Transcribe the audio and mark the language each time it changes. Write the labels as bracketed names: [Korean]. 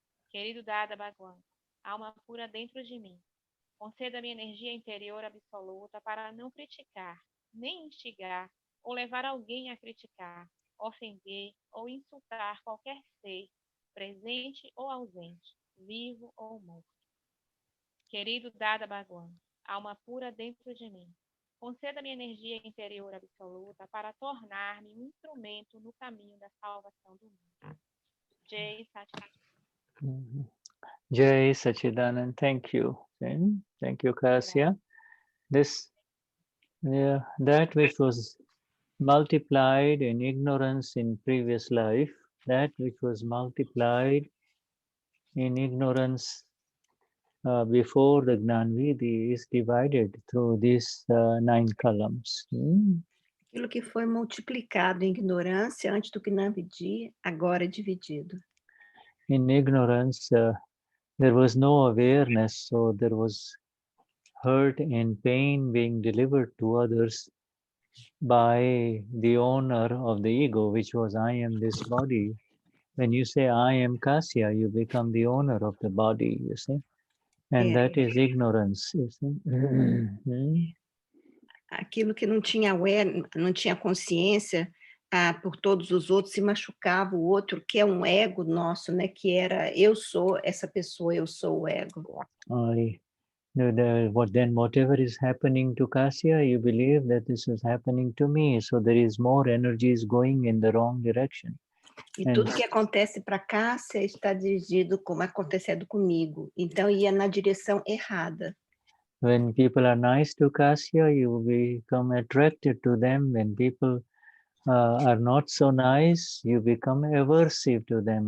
[Portuguese] Querido Dada Bhagwan, alma pura dentro de mim, conceda-me energia interior absoluta para não criticar, nem instigar ou levar alguém a criticar, ofender ou insultar qualquer ser, presente ou ausente, vivo ou morto. Querido Dada Bhagwan, alma pura dentro de mim, conceda-me energia interior absoluta para tornar-me um instrumento no caminho da salvação do mundo. Jai Satchidananda. [English] Jai Sachidanand, thank you. Thank you, Kasya. That which was multiplied in ignorance in previous life, that which was multiplied in ignorance before the Gnanvidi is divided through these 9 columns. [Portuguese] Aquilo que foi multiplicado em ignorância antes do Gnanvidi, agora é dividido. [English] In ignorance, there was no awareness, so there was hurt and pain being delivered to others by the owner of the ego, which was I am this body. When you say I am Kasya, you become the owner of the body, you see. And that is ignorance, you see. [Portuguese] Aquilo que não tinha consciência por todos os outros, se machucava o outro, que é um ego nosso, né? Que era, eu sou essa pessoa, eu sou o ego. [English] Then whatever is happening to Kasya, you believe that this is happening to me, so there is more energies going in the wrong direction. [Portuguese] E tudo que acontece para Cássia está dirigido como acontecendo comigo. Então, ia na direção errada. [English] When people are nice to Kasya, you become attracted to them. When people are not so nice, you become aversive to them.